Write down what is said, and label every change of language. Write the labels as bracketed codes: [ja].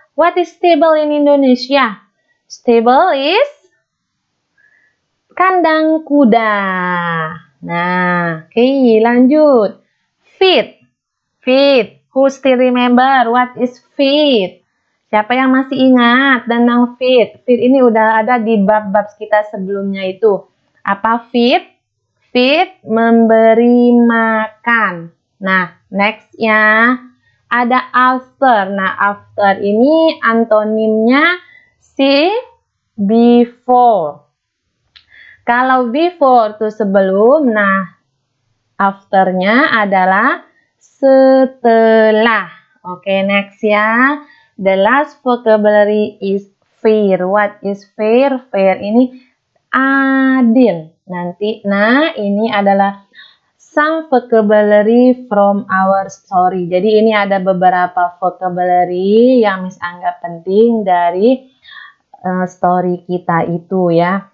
[en] What is stable in Indonesia? Stable is kandang kuda. [id] Nah, lanjut. Fit. Fit. [en] Who still remember what is fit? [id] Siapa yang masih ingat tentang feed? Feed ini udah ada di bab-bab kita sebelumnya itu. Apa feed? Feed, memberi makan. Nah, next ya. Ada after. Nah, after ini antonimnya si before. Kalau before itu sebelum, nah afternya adalah setelah. Oke, next ya. [en] The last vocabulary is fair. What is fair? Fair [id] ini adil. Nah ini adalah [en] some vocabulary from our story. [id] Jadi ini ada beberapa vocabulary yang Miss anggap penting dari story kita itu ya.